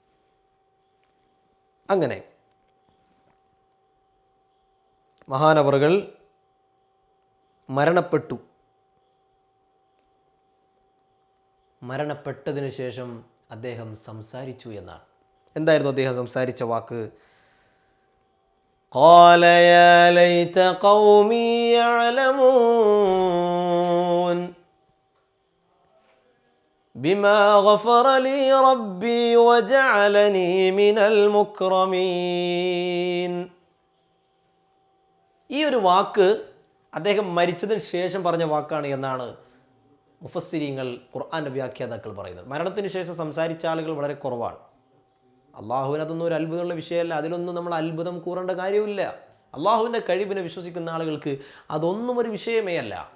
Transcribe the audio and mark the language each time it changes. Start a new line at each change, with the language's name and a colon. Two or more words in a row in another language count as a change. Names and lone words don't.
Malayalam: അങ്ങനെ മഹാനവറുകൾ മരണപ്പെട്ടു. മരണപ്പെട്ടതിനു ശേഷം അദ്ദേഹം സംസാരിച്ചു എന്നാണ്. എന്തായിരുന്നു അദ്ദേഹം സംസാരിച്ച വാക്ക്?
Arabic: قال يا ليت قومي يعلمون بما غفر لي ربي وجعلني من المكرمين.
Malayalam: ഈ ഒരു വാക്ക് അദ്ദേഹം മരിച്ചതിന് ശേഷം പറഞ്ഞ വാക്കാണ് എന്നാണ് മുഫസ്സിരീങ്ങൾ, ഖുർആന്റെ വ്യാഖ്യാതാക്കൾ പറയുന്നത്. മരണത്തിന് ശേഷം സംസാരിച്ച ആളുകൾ വളരെ കുറവാണ്. അള്ളാഹുവിന് അതൊന്നും ഒരു അത്ഭുതമുള്ള വിഷയമല്ല. അതിലൊന്നും നമ്മൾ അത്ഭുതം കൂറേണ്ട കാര്യമില്ല. അള്ളാഹുവിൻ്റെ കഴിവിനെ വിശ്വസിക്കുന്ന ആളുകൾക്ക് അതൊന്നും ഒരു വിഷയമേ അല്ല.